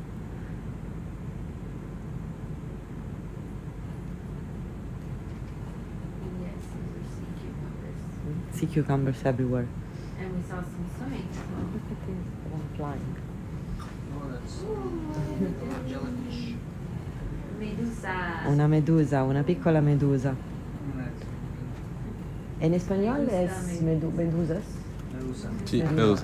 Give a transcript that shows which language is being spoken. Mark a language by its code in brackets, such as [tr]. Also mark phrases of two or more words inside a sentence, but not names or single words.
[en] Yes, those are sea cucumbers. Sea cucumbers everywhere. And we saw some swimming. Look at this one flying. Oh, that's jellyfish. [it] Medusa. Una medusa, una piccola medusa. [es] En español es medusas. Medusa. Sí, medusa.